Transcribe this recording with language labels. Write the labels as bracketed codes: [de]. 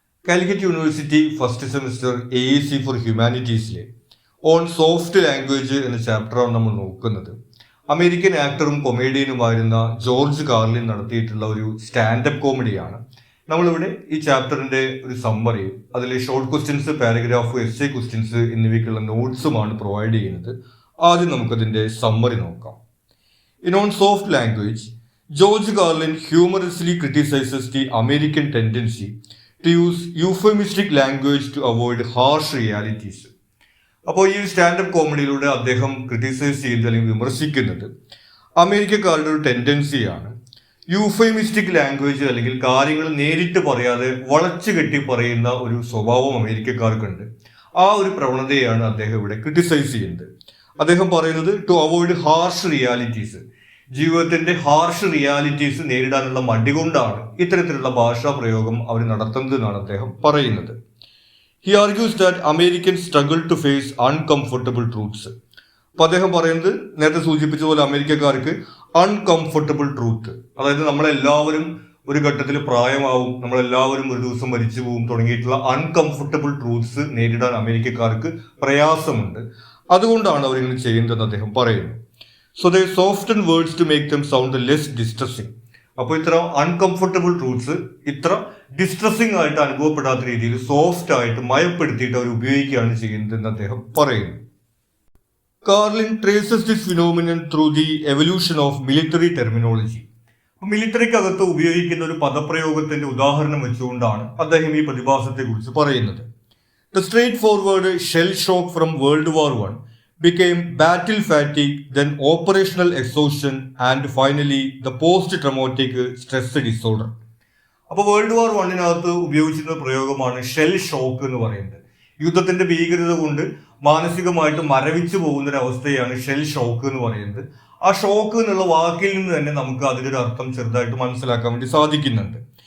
[ml] Calicut University first semester AEC for Humanities on soft language എന്ന ചാപ്റ്ററാണ് നമ്മൾ നോക്കുന്നത്. അമേരിക്കൻ ആക്ടറും കൊമേഡിയനുമായിരുന്ന ജോർജ് കാർലിൻ നടത്തിയിട്ടുള്ള ഒരു സ്റ്റാൻഡപ്പ് കോമഡിയാണ്. നമ്മളിവിടെ ഈ ചാപ്റ്ററിന്റെ ഒരു സമ്മറിയും അതിലെ short questions, paragraph, essay questions എന്നിവയ്ക്കുള്ള നോട്ട്സുമാണ് പ്രൊവൈഡ് ചെയ്യുന്നത്. ആദ്യം നമുക്കതിന്റെ സമ്മറി നോക്കാം. [en] In on soft language, George Carlin humorously criticizes the American tendency to use euphemistic language to avoid harsh realities. [ml] അപ്പോൾ ഈ സ്റ്റാൻഡപ്പ് കോമഡിയിലൂടെ അദ്ദേഹം ക്രിട്ടിസൈസ് ചെയ്യുന്നത് അല്ലെങ്കിൽ വിമർശിക്കുന്നത് അമേരിക്കക്കാരുടെ ഒരു ടെൻഡൻസിയാണ്. യൂഫെമിസ്റ്റിക് ലാംഗ്വേജ് അല്ലെങ്കിൽ കാര്യങ്ങൾ നേരിട്ട് പറയാതെ വളച്ചു കെട്ടി പറയുന്ന ഒരു സ്വഭാവം അമേരിക്കക്കാർക്കുണ്ട്. ആ ഒരു പ്രവണതയാണ് അദ്ദേഹം ഇവിടെ ക്രിട്ടിസൈസ് ചെയ്യുന്നത്. അദ്ദേഹം പറയുന്നത് [en] to avoid harsh realities, [ml] ജീവിതത്തിന്റെ ഹാർഷ് റിയാലിറ്റീസ് നേരിടാനുള്ള മടി കൊണ്ടാണ് ഇത്തരത്തിലുള്ള ഭാഷാ പ്രയോഗം അവർ നടത്തുന്നത് എന്നാണ് അദ്ദേഹം പറയുന്നത്. [en] He argues that American struggle to face uncomfortable truths. [ml] അപ്പൊ അദ്ദേഹം പറയുന്നത് നേരത്തെ സൂചിപ്പിച്ച പോലെ അമേരിക്കക്കാർക്ക് അൺകംഫർട്ടബിൾ ട്രൂത്ത്, അതായത് നമ്മളെല്ലാവരും ഒരു ഘട്ടത്തിൽ പ്രായമാവും, നമ്മളെല്ലാവരും ഒരു ദിവസം മരിച്ചു പോകും തുടങ്ങിയിട്ടുള്ള അൺകംഫർട്ടബിൾ ട്രൂത്ത്സ് നേരിടാൻ അമേരിക്കക്കാർക്ക് പ്രയാസമുണ്ട്. അതുകൊണ്ടാണ് അവരിങ്ങനെ ചെയ്യുന്നതെന്ന് അദ്ദേഹം പറയുന്നു. [en] So they soften words to make them sound less distressing. [ml] അപ്പോൾ ഇത്ര അൺകംഫർട്ടബിൾ ട്രൂത്ത്സ് ഇത്ര ഡിസ്ട്രസിംഗ് ആയിട്ട് അനുഭവപ്പെടാത്ത രീതിയിൽ സോഫ്റ്റ് ആയിട്ട് മയപ്പെടുത്തിയിട്ട് അവർ ഉപയോഗിക്കുകയാണ് ചെയ്യുന്നതെന്ന് അദ്ദേഹം പറയുന്നു. [en] Carlin traces this phenomenon through the evolution of military terminology. [ml] മിലിറ്ററിക്കകത്ത് ഉപയോഗിക്കുന്ന ഒരു പദപ്രയോഗത്തിന്റെ ഉദാഹരണം വെച്ചുകൊണ്ടാണ് അദ്ദേഹം ഈ പ്രതിഭാസത്തെ കുറിച്ച് പറയുന്നത്. [en] The straightforward shell shock from world war I became battle fatigue, then operational exhaustion, and finally the post-traumatic stress disorder. [ml] അപ്പോൾ വേൾഡ് വാർ I ഉപയോഗിച്ചിരുന്ന പ്രയോഗമാണ് ഷെൽ ഷോക്ക് എന്ന് പറയുന്നത്. യുദ്ധത്തിന്റെ ഭീകരത കൊണ്ട് മാനസികമായിട്ട് മരവിച്ചു പോകുന്ന ഒരു അവസ്ഥയാണ് ഷെൽ ഷോക്ക് എന്ന് പറയുന്നത്. ആ ഷോക്ക് എന്നുള്ള വാക്കിൽ നിന്ന് തന്നെ നമുക്ക് അതിലൊരു അർത്ഥം ചെറുതായിട്ട് മനസ്സിലാക്കാൻ വേണ്ടി സാധിക്കുന്നുണ്ട്.